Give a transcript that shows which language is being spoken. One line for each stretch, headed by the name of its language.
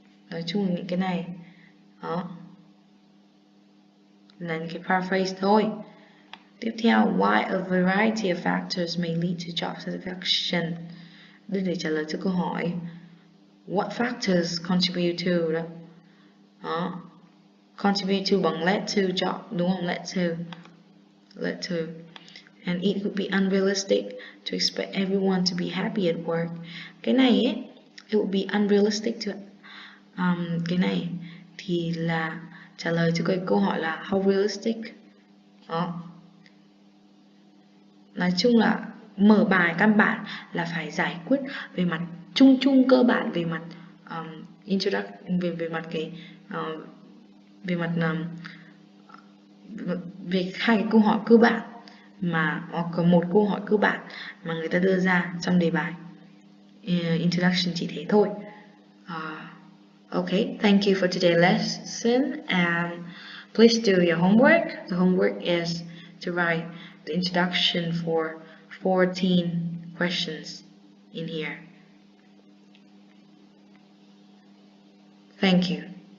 Vietnamese: Nói chung là những cái này đó là những cái paraphrase thôi. Tiếp theo,
English: why a variety of factors may lead to job satisfaction.
Vietnamese: Đây để trả lời cho câu hỏi
English: what factors contribute to
Vietnamese: đó.
English: Contribute to
Vietnamese: bằng
English: led to job,
Vietnamese: đúng không?
English: Led to. And it would be unrealistic to expect everyone to be happy at work.
Vietnamese: Cái này ấy,
English: it would be unrealistic to
Vietnamese: cái này thì là trả lời cho cái câu hỏi là
English: how realistic.
Vietnamese: Đó. Nói chung là mở bài căn bản là phải giải quyết về mặt chung cơ bản, về mặt introduction, về mặt cái về mặt về 2 cái câu hỏi cơ bản mà hoặc có 1 câu hỏi cơ bản mà người ta đưa ra trong đề bài introduction, chỉ thế thôi.
English: Okay, thank you for today's lesson, and please do your homework. The homework is to write the introduction for 14 questions in here. Thank you.